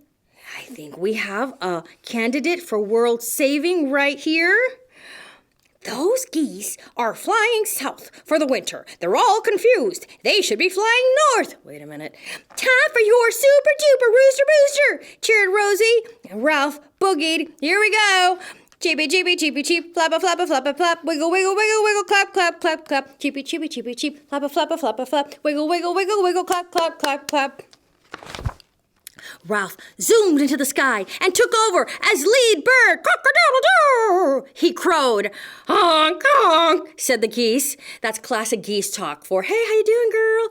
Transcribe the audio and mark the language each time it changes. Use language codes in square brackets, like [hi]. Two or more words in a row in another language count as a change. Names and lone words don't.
[en] I think we have a candidate for world saving right here. Those geese are flying south for the winter. They're all confused. They should be flying north. Wait a minute. Time for your super-duper rooster booster, cheered Rosie. And Ralph boogied. Here we go. Cheepy, cheepy, cheepy, cheep. Flappa, flappa, flappa, flap. Wiggle, wiggle, wiggle, wiggle. Clap, clap, clap, clap. Cheepy, cheepy, cheepy, cheep. Flappa, flappa, flappa, flap. Wiggle, wiggle, wiggle, wiggle. Clap, clap, clap, clap. Ralph zoomed into the sky and took over as lead bird. Cock-a-doodle-doo! He crowed. Honk, honk, said the geese. That's classic geese talk for, hey, how you doing, girl?